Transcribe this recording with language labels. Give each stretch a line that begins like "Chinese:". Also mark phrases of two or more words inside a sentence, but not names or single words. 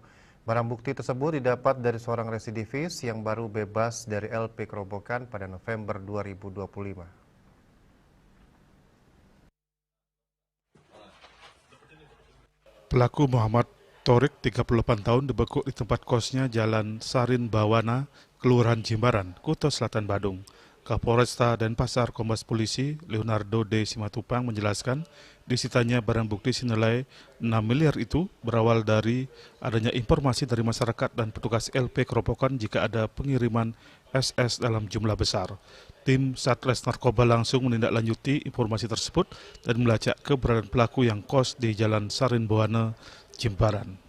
Indonesian: Barang bukti tersebut didapat dari seorang residivis yang baru bebas dari LP Kerobokan pada November 2025. Pelaku Muhammad Torik, 38 tahun, dibekuk di tempat kosnya Jalan Sarin Bawana, Kelurahan Jimbaran, Kuto Selatan, Badung. Kapolresta Denpasar Kombes Polisi Leonardo D. Simatupang menjelaskan disitanya barang bukti senilai 6 miliar itu berawal dari adanya informasi dari masyarakat dan petugas LP Kerobokan jika ada pengiriman SS dalam jumlah besar. Tim Satres Narkoba langsung menindaklanjuti informasi tersebut dan melacak keberadaan pelaku yang kos di Jalan Sarin Bawana, Jimbaran.